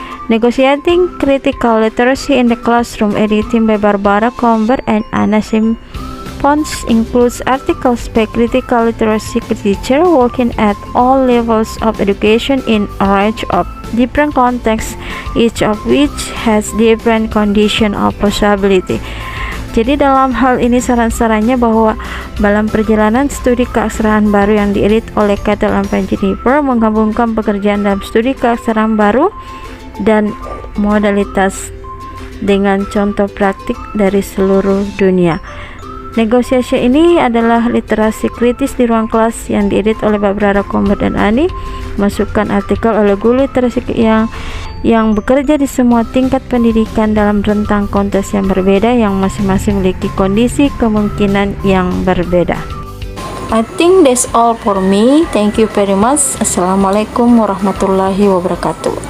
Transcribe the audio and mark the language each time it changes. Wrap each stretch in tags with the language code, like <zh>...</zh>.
<en>Negotiating Critical Literacy in the Classroom, edited by Barbara Comber and Anna response includes articles by critical literacy teachers working at all levels of education in a range of different contexts, each of which has different condition of possibility.</en> <id>Jadi dalam hal ini saran-sarannya bahwa dalam perjalanan studi keaksaraan baru yang diedit oleh Cattell and Jennifer menggabungkan pekerjaan dalam studi keaksaraan baru dan modalitas dengan contoh praktik dari seluruh dunia. Negosiasi ini adalah literasi kritis di ruang kelas yang diedit oleh Barbara Comber dan Ani, masukkan artikel oleh guru literasi yang bekerja di semua tingkat pendidikan dalam rentang konteks yang berbeda yang masing-masing memiliki kondisi kemungkinan yang berbeda.</id> <en>I think that's all for me. Thank you very much.</en> <ar>Assalamualaikum warahmatullahi wabarakatuh.</ar>